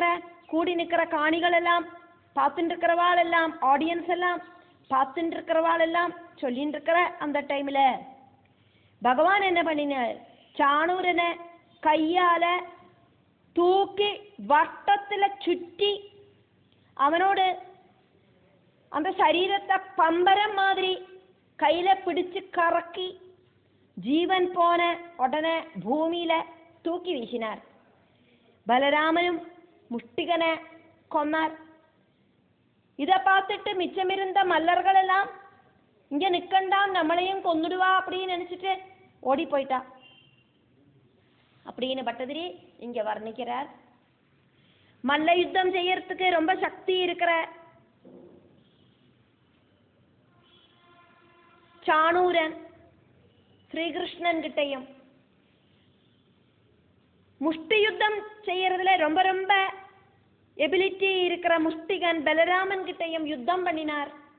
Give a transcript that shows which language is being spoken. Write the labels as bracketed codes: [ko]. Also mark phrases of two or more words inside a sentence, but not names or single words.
[ta] கூடி நிற்கிற காணிகள் எல்லாம், பார்த்துட்டு இருக்கிறவாள் எல்லாம், ஆடியன்ஸ் எல்லாம் பார்த்துட்டு இருக்கிறவாள் எல்லாம் சொல்லிட்டு இருக்கிற அந்த டைம்ல பகவான் என்ன பண்ணினார், சாணூரனை கையால தூக்கி வட்டத்துல சுற்றி அவனோடு அந்த சரீரத்தை பம்பரம் மாதிரி கையில பிடிச்சு கறக்கி ஜீவன் போன உடனே பூமியில தூக்கி வீசினார். பலராமனும் முஷ்டிகனை கொன்னார். ഇதை பார்த்துட்டு மிச்சமிருந்த மல்லர்களெல்லாம் இங்க நிக்கண்டாம், நம்மளையும் கொன்னுடுவா அப்படின்னு நினைச்சிட்டு ஓடி போயிட்டா அப்படின்னு பட்டதிரி இங்க வர்ணிக்கிறார். மல்ல யுத்தம் செய்யறதுக்கு ரொம்ப சக்தி இருக்கிற சாணூரன் ஸ்ரீகிருஷ்ணன் கிட்டையும், முஷ்டி யுத்தம் செய்யறதுல ரொம்ப ரொம்ப எபிலிட்டி இருக்கிற முஷ்டிகன் பலராமன் கிட்டையும் யுத்தம் பண்ணினார்.